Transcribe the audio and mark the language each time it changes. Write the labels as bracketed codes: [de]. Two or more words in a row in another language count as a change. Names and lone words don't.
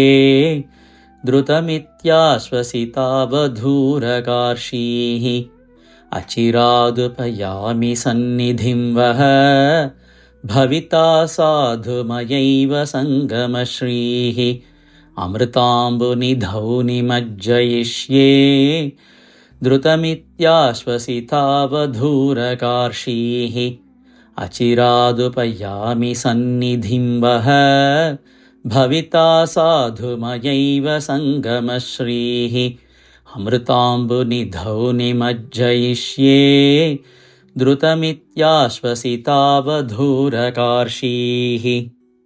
[sa] ദ്രുതമിത്യാശ്വസിത വധൂരകാർഷീഃ. അചിരാദുപയാമി സന്നിധിം വഹ. ഭവിതാ സാധു മയൈവ സംഗമ ശ്രീഃ. അമൃതാംബുനിധൗ നിമജ്ജയിഷ്യേ. द्रुतमित्याश्वसितावधूरकार्षीः अचिरादुपयामि सन्निधिं वः भविता साधुमयैव सङ्गमश्रीः अमृताम्बुनिधौ निमज्जयिष्ये द्रुतमित्याश्वसितावधूरकार्षीः